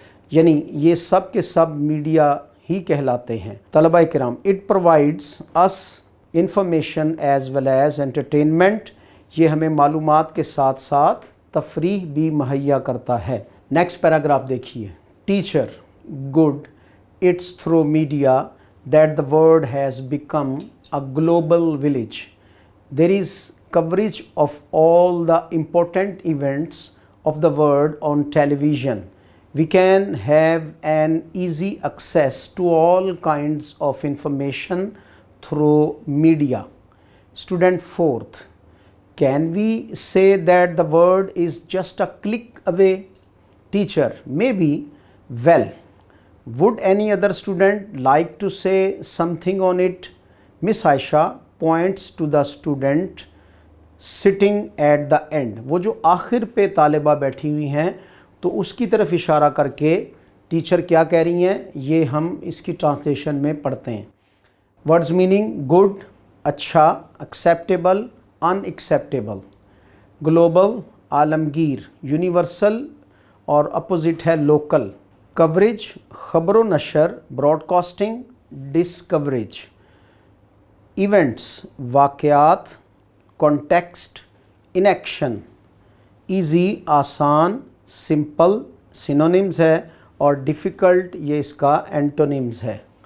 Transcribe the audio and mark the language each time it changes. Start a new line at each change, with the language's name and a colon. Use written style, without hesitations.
Urdu: یعنی یہ سب کے سب میڈیا ہی کہلاتے ہیں. طلبہ کرام،
English: It provides us information as well as entertainment.
Urdu: یہ ہمیں معلومات کے ساتھ ساتھ تفریح بھی مہیا کرتا ہے.
English: Next paragraph دیکھیے. Teacher, good. It's through media that the world has become a global village. There is coverage of all the important events of the world on television. We can have an easy access to all kinds of information through media. Student 4th, can we say that the world is just a click away? Teacher, maybe. Well, would any other student like to say something on it? Miss Aisha points to the student sitting at the end.
Urdu: وہ جو آخر پہ طالبہ بیٹھی ہوئی ہیں تو اس کی طرف اشارہ کر کے ٹیچر کیا کہہ رہی ہیں، یہ ہم اس کی ٹرانسلیشن میں پڑھتے ہیں. ورڈز میننگ: گڈ اچھا، acceptable in acceptable, global Alamgir, universal اور اپوزٹ ہے لوکل، کوریج خبر و نشر، براڈ کاسٹنگ ڈسکوریج، ایونٹس واقعات، کانٹیکسٹ انیکشن، ایزی آسان، سمپل سینونیمز ہے اور ڈیفیکلٹ یہ اس کا اینٹونیمز ہے.